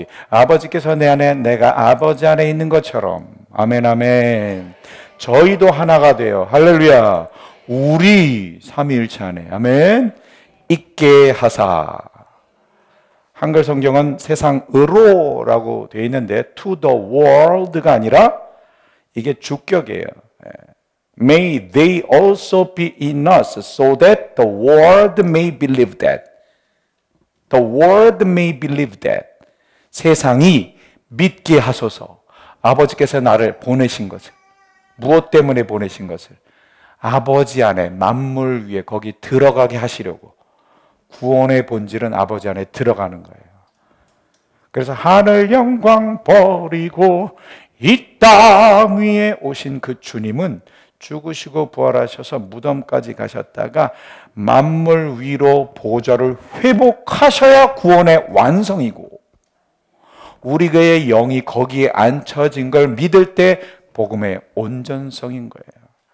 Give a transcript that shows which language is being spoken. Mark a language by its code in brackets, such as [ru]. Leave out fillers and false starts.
[ko] 아버지께서 내 안에, 내가 아버지 안에 있는 것처럼, 아멘 아멘, 저희도 하나가 되어, 할렐루야, 우리 삼위일체 안에, 아멘, 있게 하사. 한글 성경은 세상으로라고 되어 있는데 [en] to the world [ko] 가 아니라 이게 주격이에요. [en] May they also be in us so that the world may believe that. The world may believe that. [ko] 세상이 믿게 하소서. 아버지께서 나를 보내신 것을, 무엇 때문에 보내신 것을, 아버지 안에 만물 위에 거기 들어가게 하시려고. 구원의 본질은 아버지 안에 들어가는 거예요. 그래서 하늘 영광 버리고 이 땅 위에 오신 그 주님은 죽으시고 부활하셔서 무덤까지 가셨다가 만물 위로 보좌를 회복하셔야 구원의 완성이고, 우리의 영이 거기에 앉혀진 걸 믿을 때 복음의 온전성인 거예요.